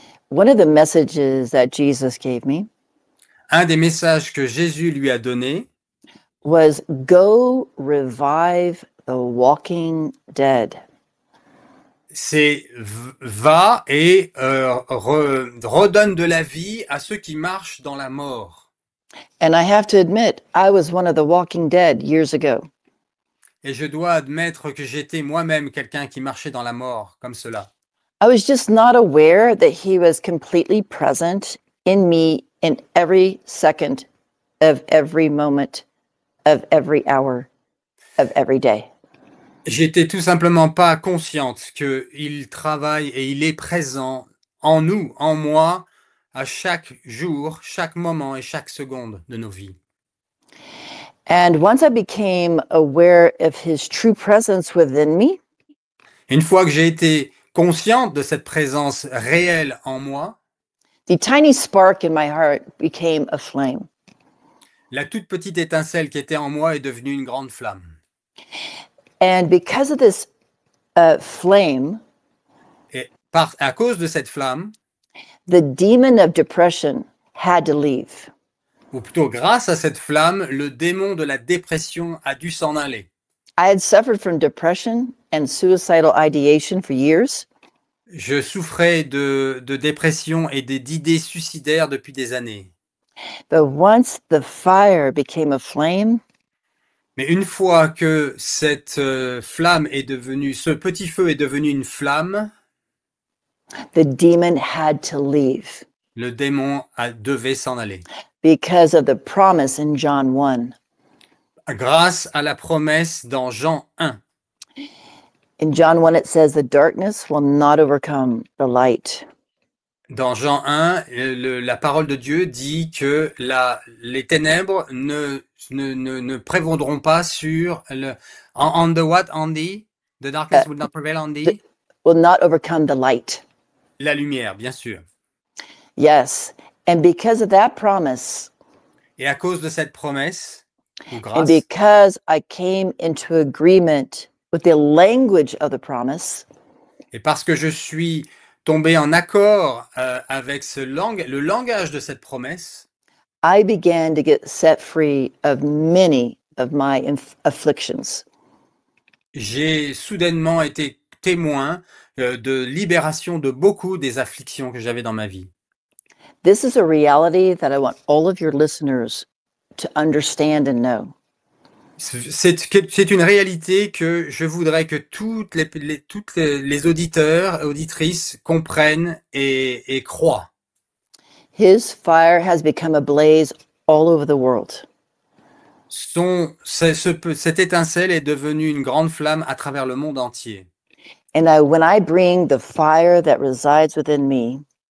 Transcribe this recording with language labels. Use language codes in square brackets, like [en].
[en] One of the messages that Jesus gave me [fr] Un des messages que Jésus lui a donné [en] was go revive the walking dead. [fr] c'est va et redonne de la vie à ceux qui marchent dans la mort. [en] And I have to admit, I was one of the walking dead years ago. [fr] Et je dois admettre que j'étais moi-même quelqu'un qui marchait dans la mort comme cela. [en] I was just not aware that he was completely present in me in every second of every moment of every hour of every day. [fr] J'étais tout simplement pas consciente qu'il travaille et il est présent en nous, en moi, à chaque jour, chaque moment et chaque seconde de nos vies. [en] And once I became aware of his true presence within me, [fr] Une fois que j'ai été consciente de cette présence réelle en moi, [en] the tiny spark in my heart became a flame. [fr] la toute petite étincelle qui était en moi est devenue une grande flamme. [en] And because of this flame, [fr] Et à cause de cette flamme, [en] the demon of depression had to leave. [fr] ou plutôt grâce à cette flamme, le démon de la dépression a dû s'en aller. [en] I had suffered from depression and suicidal ideation for years. [fr] Je souffrais de dépression et d'idées suicidaires depuis des années. [en] But once the fire became a flame, [fr] Mais une fois que cette flamme est devenue, ce petit feu est devenu une flamme, [en] the demon had to leave [fr] le démon devait s'en aller. [en] because of the promise in John 1. [fr] Grâce à la promesse dans Jean 1. [en] In John 1, it says, the darkness will not overcome the light. [fr] Dans Jean 1, la parole de Dieu dit que les ténèbres ne prévaudront pas sur le... [en] On the what? On the? The darkness will not prevail on the? Will not overcome the light. [fr] La lumière, bien sûr. [en] Yes. And because of that promise, [fr] Et à cause de cette promesse, ou [en] and [fr] grâce, [en] because I came into agreement with the language of the promise, [fr] et parce que je suis tombé en accord avec le langage de cette promesse, [en] I began to get set free of many of my afflictions. [fr] j'ai soudainement été témoin de libération de beaucoup des afflictions que j'avais dans ma vie. [en] This is a reality that I want all of your listeners to understand and know. [fr] C'est une réalité que je voudrais que toutes les auditeurs et auditrices comprennent et croient. [en] His fire has become a blaze all over the world. [fr] Cette étincelle est devenue une grande flamme à travers le monde entier. [en] And when I bring the fire that resides within me,